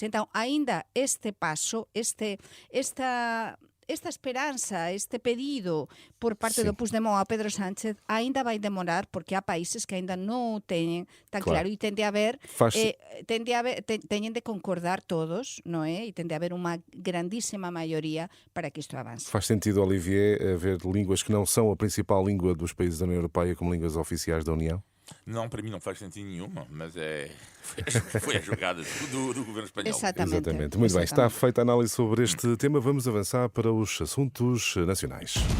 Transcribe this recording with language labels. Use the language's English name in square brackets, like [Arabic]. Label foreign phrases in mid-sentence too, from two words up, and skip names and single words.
[Galician] Entón, aínda este paso, esta esperanza, este pedido por parte Sí. do Puigdemont a Pedro Sánchez aínda vai demorar porque há países que aínda non o teñen tan [Portuguese] Claro. [Galician] claro e tende a haber [Portuguese] Faz- [Galician] teñen de concordar todos, non é? E tende a haber unha grandísima maioría para que isto avance. [Portuguese] Faz sentido, Olivier, haver línguas que não são a principal língua dos países da União Europeia como línguas oficiais da União? Não, para mim não faz sentido nenhum, mas foi a jogada do governo espanhol. Exatamente. Muito bem, está feita a análise sobre este tema. Vamos avançar para os assuntos nacionais.